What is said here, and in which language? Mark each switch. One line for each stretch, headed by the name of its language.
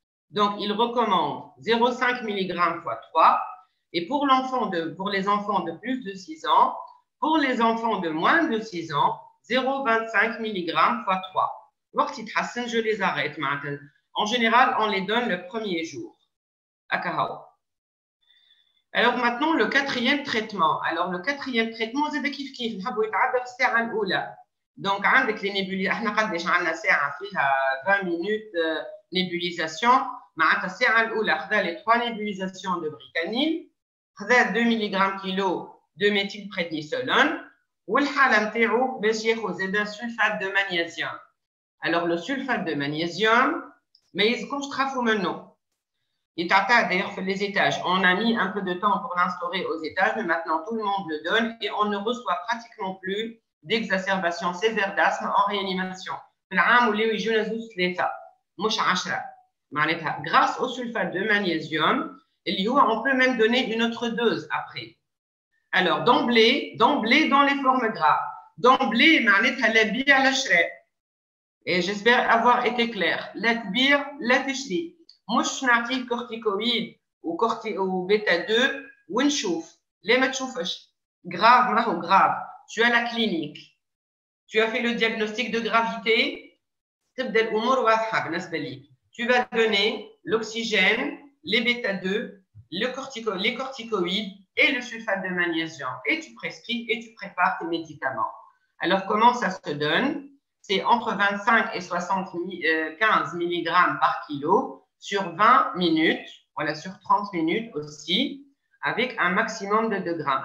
French: Donc, ils recommandent 0,5 mg x 3 et pour les enfants de plus de 6 ans, pour les enfants de moins de 6 ans, 0,25 mg x 3. Je les arrête maintenant. En général, on les donne le premier jour. Alors maintenant, le quatrième traitement. Alors, le quatrième traitement, c'est
Arabic: كيف نحبوا يتعدى في الساعة الأولى.
French: Donc,
Arabic: عندك
French: les nébulisations.
Arabic: احنا قداش عندنا ساعة فيها 20 minutes nébulisation. معناتها الساعة الأولى خذا
French: les 3 nébulisations de bricanine,
Arabic: خذا
French: 2 mg kg de méthylprédnisolone.
Arabic: والحالة نتاعو باش ياخذ زاده sulfate de magnésium.
French: Alors le sulfate de magnésium
Arabic: ما يلزمكمش تخافوا منه. يتعطى
French: d'ailleurs في les étages. On a mis un peu de temps pour l'instaurer aux étages, mais maintenant tout le monde le donne et on ne reçoit pratiquement plus d'exacerbation sévère d'asthme en réanimation.
Arabic: في العام ولاو يجونا زوج ثلاثة مش 10. معناتها
French: grâce au sulfate de magnésium
Arabic: اللي هو
French: on peut même donner une autre dose après. Alors, d'emblée dans les formes graves. D'emblée,
Arabic: معناتها لا بيع لا شراء.
French: Et j'espère avoir été clair.
Arabic: لا تبيع لا تشري. مش نعطيه كورتيكويد ou bêta 2 ونشوف. ليه ما تشوفش؟ Grave, ماهو grave.
French: Tu as la clinique. Tu as fait le diagnostic de gravité.
Arabic: تبدا الأمور واضحة بالنسبة ليك.
French: Tu vas donner l'oxygène, les bêta 2, les corticoïdes et le sulfate de magnésium. Et tu prescris et tu prépares tes médicaments. Alors, comment ça se donne? C'est entre 25 et 75 mg par kilo sur 20 minutes, voilà, sur 30 minutes aussi, avec un maximum de 2 grammes.